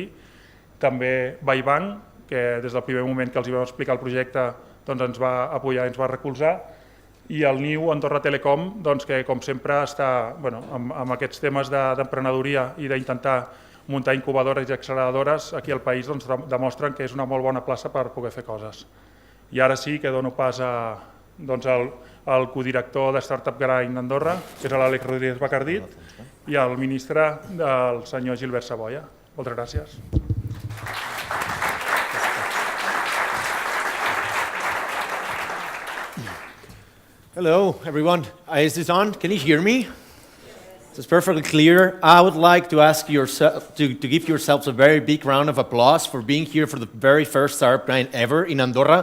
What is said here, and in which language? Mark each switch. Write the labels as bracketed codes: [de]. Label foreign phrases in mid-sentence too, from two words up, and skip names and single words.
[ca] També Baibank, que des del primer moment que els vam explicar el projecte ens va apoyar i ens va recolzar, i el NIU Andorra Telecom, que com sempre està amb aquests temes d'emprenedoria i d'intentar muntar incubadores i acceleradores aquí al país, demostren que és una molt bona plaça per poder fer coses. I ara sí que dono pas al codirector de Startup Grind Andorra, que és l'Àlex Rodríguez Bacardit, i al ministre, el senyor Gilbert Saboya. Moltes gràcies. [en] Hello, everyone. Is this on? Can you hear me? It's perfectly clear. I would like to ask yourself to give yourselves a very big round of applause for being here for the very first Startup Grind ever in Andorra.